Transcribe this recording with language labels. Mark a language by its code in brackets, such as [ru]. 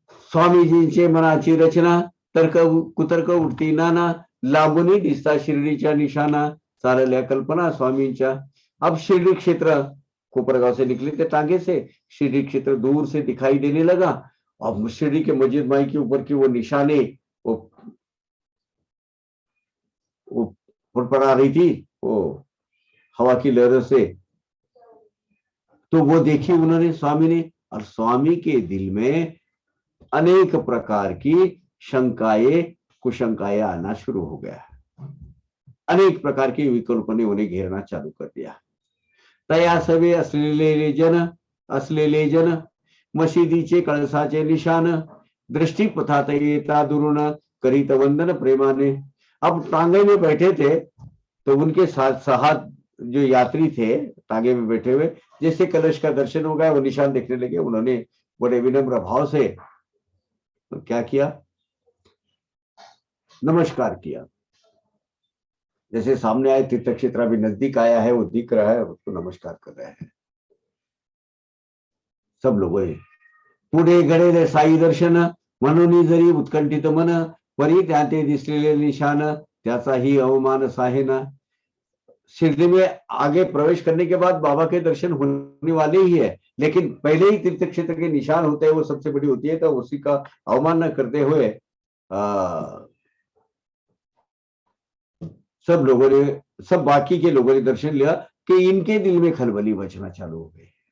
[mr] स्वामीजींचे मनाची रचना, तर्क कुतर्क उठती नाना, लांबूनही दिसता शिर्डीच्या निशाणा, चालल्या कल्पना स्वामींच्या। [hi] अब शिरडी क्षेत्र, कोपरगांव से निकले थे टांगे से, शिरडी क्षेत्र दूर से दिखाई देने लगा। अब शिरडी के मस्जिद माई के ऊपर की वो निशाने वो फड़फड़ा रही थी वो हवा की लहरों से, तो वो देखी उन्होंने स्वामी ने, और स्वामी के दिल में अनेक प्रकार की शंकाएं कुशंकाएं आना शुरू हो गया, अनेक प्रकार की विकल्पने उन्हें घेरना चालू कर दिया। [mr] तया सवे असलेले जन मशिदीचे कळसाचे निशान, दृष्टिपथात येता दुरुन करीत वंदन प्रेमाने। [hi] अब टांगे में बैठे थे तो उनके साथ 7 जो यात्री थे टांगे में बैठे हुए, जैसे कलश का दर्शन हो गया वो निशान देखने लगे। उन्होंने बड़े विनम्र भाव से तो क्या किया, नमस्कार किया। जैसे सामने आए तीर्थ क्षेत्र अभी नजदीक आया है, वो दिख रहा है, उसको नमस्कार कर रहे हैं सब लोगों ने। [mr] पुढे घडेल साई दर्शन, म्हणून जरी उत्कंठित मन, परी त्याते दिसलेले निशान, त्याचाही अवमान साहेना। [hi] शिरडी में आगे प्रवेश करने के बाद बाबा के दर्शन होने वाले ही है, लेकिन पहले ही तीर्थ क्षेत्र के निशान होते हैं, वो सबसे बड़ी होती है, तो उसी का अवमान न करते हुए सब लोगों ने, सब बाकी के लोगों ने दर्शन लिया कि इनके दिल में खलबली बचना चालू हो गई।